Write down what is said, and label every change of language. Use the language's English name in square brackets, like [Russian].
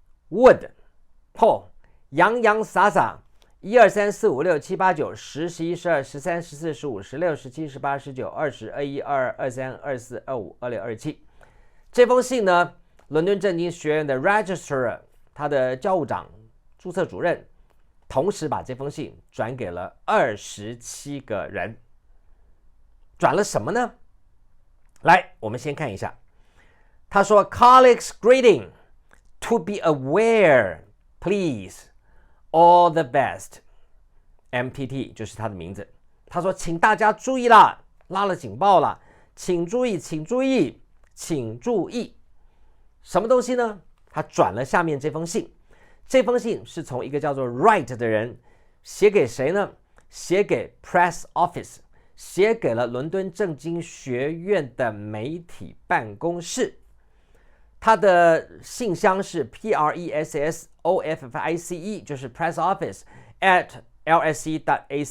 [Chinese] Wood， 洋洋洒洒1、2、3、4、5、6、7、8、9、10、11、12、13、14、15、16、17、18、19、20、21、22、23、24、25、26、27。这封信呢，伦敦政经学院的 Registrar， 他的教务长、注册主任，同时把这封信转给了27个人。转了什么呢？来，我们先看一下。他说 [English] Colleagues greeting to be aware please all the best MPT [Chinese] 就是他的名字。他说请大家注意啦，拉了警报啦，请注意请注意请注意。什么东西呢？他转了下面这封信，这封信是从一个叫做 Wright 的人写给谁呢？写给 Press Office， 写给了伦敦政经学院的媒体办公室。他的信箱是 pressoffice， 就是 Press Office at lse.ac.uk。